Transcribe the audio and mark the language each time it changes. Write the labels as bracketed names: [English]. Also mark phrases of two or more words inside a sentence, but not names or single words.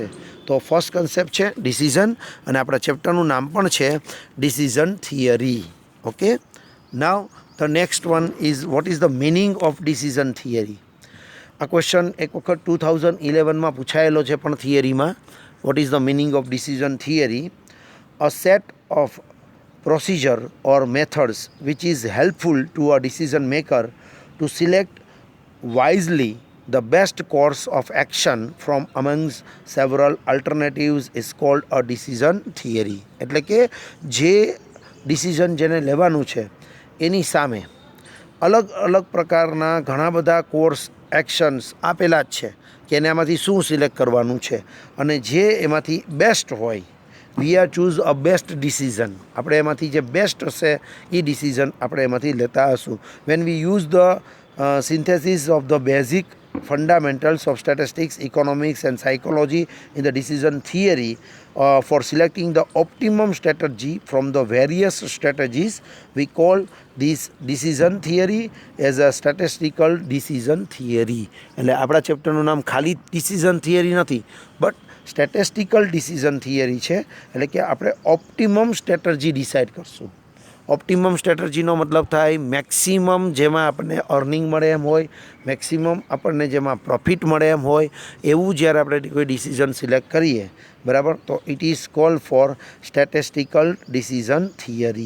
[Gujarati] તો ફર્સ્ટ કન્સેપ્ટ છે ડિસિઝન, અને આપણા ચેપ્ટરનું નામ પણ છે [English] decision theory. Okay, now the next one is what is the meaning of decision theory. [Gujarati] આ ક્વેશ્ચન એક વખત 2011માં પૂછાયેલો છે પણ થિયરીમાં. [English] What is the meaning of decision theory? a set of procedure or methods which is helpful to a decision maker to select wisely the best course of action from amongst several alternatives is called a decision theory. [Gujarati] એટલે કે જે ડિસિઝન જેને લેવાનું છે એની સામે અલગ અલગ પ્રકારના ઘણા બધા [English] course actions [Gujarati] આપેલા જ છે કે એને આમાંથી શું સિલેક્ટ કરવાનું છે અને જે એમાંથી બેસ્ટ હોય [English] we are choose a best decision. [Gujarati] આપણે એમાંથી જે બેસ્ટ હશે એ ડિસિઝન આપણે એમાંથી લેતા હશું. [English] When we use the synthesis of the basic fundamentals of statistics, economics and psychology in the decision theory for selecting the optimum strategy from the various strategies, we call this decision theory as a statistical decision theory. [Gujarati] એટલે આપણા ચેપ્ટરનું નામ ખાલી [English] decision theory [Gujarati] નથી [English] but statistical decision theory [Gujarati] છે. એટલે કે આપણે [English] optimum strategy [Gujarati] ડિસાઇડ કરશું. ઓપ્ટિમમ સ્ટ્રેટર્જીનો મતલબ થાય મેક્સિમમ જેમાં આપણને અર્નિંગ મળે એમ હોય, મેક્સિમમ આપણને જેમાં પ્રોફિટ મળે એમ હોય એવું જ્યારે આપણે કોઈ ડિસિઝન સિલેક્ટ કરીએ, બરાબર, તો [English] it is called for statistical decision theory.